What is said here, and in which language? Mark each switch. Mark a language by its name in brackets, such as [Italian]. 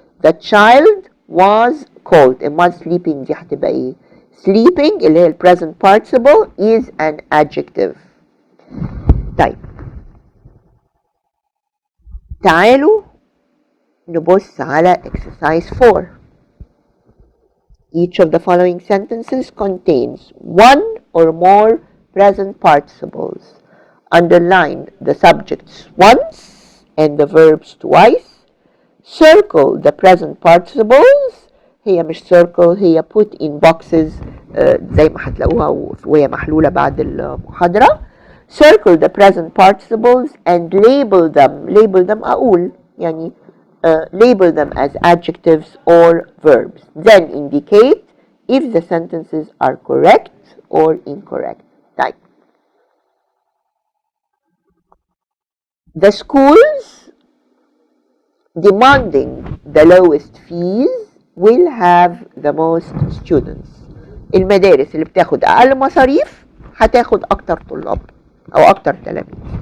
[English] The child was cold. and was sleeping [Arabic] دي هتبقى ايه؟ [English] sleeping [Arabic] اللي هي ال [English] present participle is an adjective. [Arabic] طيب, تعالوا نبص على exercise 4. [English] Each of the following sentences contains one or more present participles. Underline the subjects once and the verbs twice. Circle the present participles. [Arabic] هي مش circle, هي [English] put in boxes [Arabic] زي ما هتلاقوها وهي محلولة بعد المحاضرة. [English] Circle the present participles and label them [Arabic] أقول يعني [English] label them as adjectives or verbs. Then indicate if the sentences are correct or incorrect. Type. The schools demanding the lowest fees will have the most students. [Arabic] المدارس اللي بتاخد أقل مصاريف هتاخد أكتر طلاب أو أكتر تلاميذ.